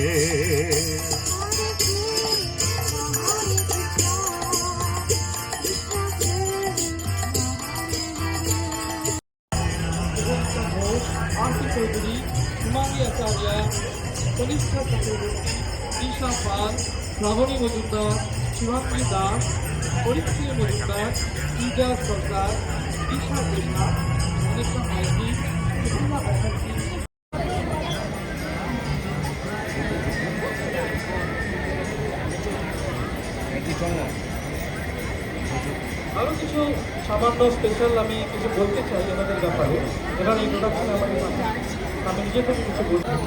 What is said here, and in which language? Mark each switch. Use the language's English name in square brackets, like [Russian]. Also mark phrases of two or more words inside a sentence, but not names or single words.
[Bangla] आरती चौधरी, हिमानी आचार्य, कनिष्ठा चक्रवर्ती, ईशा पाल, श्रावणी मजुमदार, शिवांगी दास, परीक्षी मजुमदार, ईजा सरकार, ईशा कृष्णा, मनीषा माइती, प्रतिमा बैनर्जी। আরও কিছু সামান্য স্পেশাল আমি কিছু বলতে চাই এনাদের ব্যাপারে। এনার ইন্ট্রোডাকশন আমাদের আমি নিজে থেকে কিছু বলতে